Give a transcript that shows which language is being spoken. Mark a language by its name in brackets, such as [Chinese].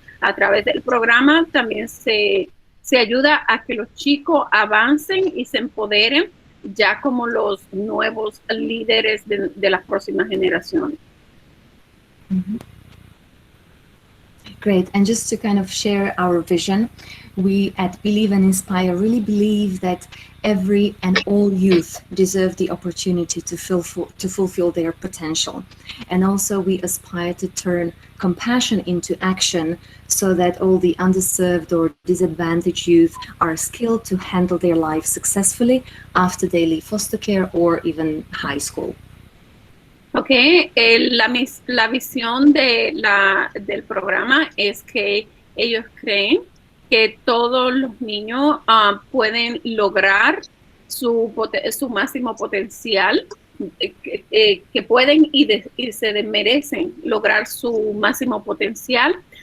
[Spanish] A través del programa también se ayuda a que los chicos avancen y se empoderen ya como los nuevos líderes de las próximas generaciones. Mm-hmm. [English] Great. And just to kind of share our vision, we at Believe and Inspire really believe that every and all youth deserve the opportunity to fulfill their potential. And also we aspire to turn compassion into action so that all the underserved or disadvantaged youth are skilled to handle their life successfully after they leave foster care or even high school. [Spanish] Ok, la visión del programa es que ellos creen que todos los niños pueden lograr su máximo potencial, que pueden y se merecen lograr su máximo potencial.